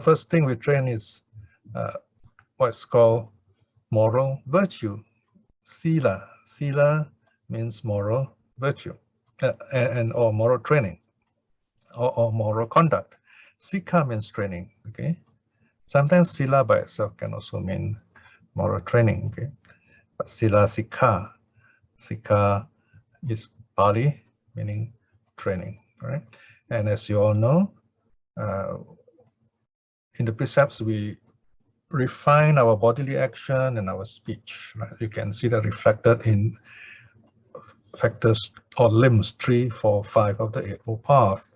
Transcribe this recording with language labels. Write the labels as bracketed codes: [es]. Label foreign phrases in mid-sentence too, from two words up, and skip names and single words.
[en] First thing we train is what's called moral virtue, sila. Sila means moral virtue, or moral training, or moral conduct. Sikha means training. Okay. Sometimes sila by itself can also mean moral training. Okay. But [pi] sila sikha. [en] Sikha is Pali, meaning training. Right. And as you all know, in the precepts, we refine our bodily action and our speech. Right? You can see that reflected in factors or limbs 3, 4, 5 of the Eightfold Path.